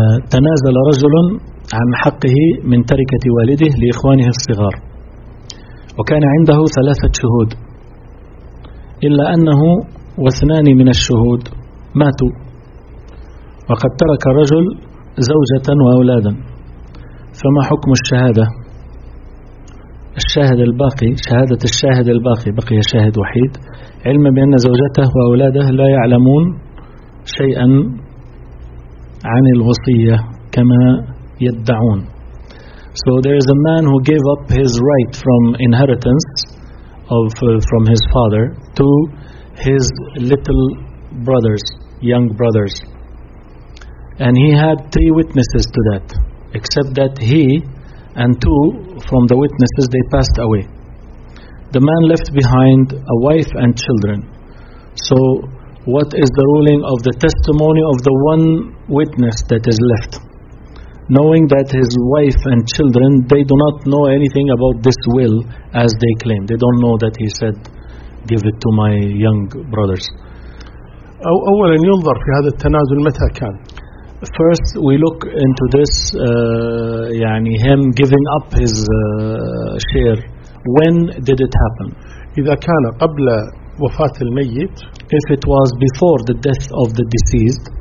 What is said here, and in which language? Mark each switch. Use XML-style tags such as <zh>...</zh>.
<ar>تنازل رجل عن حقه من تركة والده لإخوانه الصغار وكان عنده 3 شهود, إلا أنه واثنان من الشهود ماتوا وقد ترك الرجل زوجة وأولادا, فما حكم الشهادة؟ الشاهد الباقي, شهادة الشاهد الباقي, بقي شاهد وحيد, علما بأن زوجته وأولاده لا يعلمون شيئا عن الوصية كما يدعون.</ar> <en>So there is a man who gave up his right from inheritance of from his father to his little brothers, young brothers, and he had 3 witnesses to that, except that he and 2 from the witnesses they passed away. The man left behind a wife and children. So what is the ruling of the testimony of the one witness that is left? knowing that his wife and children, they do not know anything about this will as they claim. They don't know that he said, give it to my young brothers.</en> <ar>أولا ينظر في هذا التنازل متى كان.</ar> <en>First, we look into this, يعني him giving up his share. When did it happen?</en> <ar>إذا كان قبل وفاة الميت.</ar> <en>If it was before the death of the deceased.</en>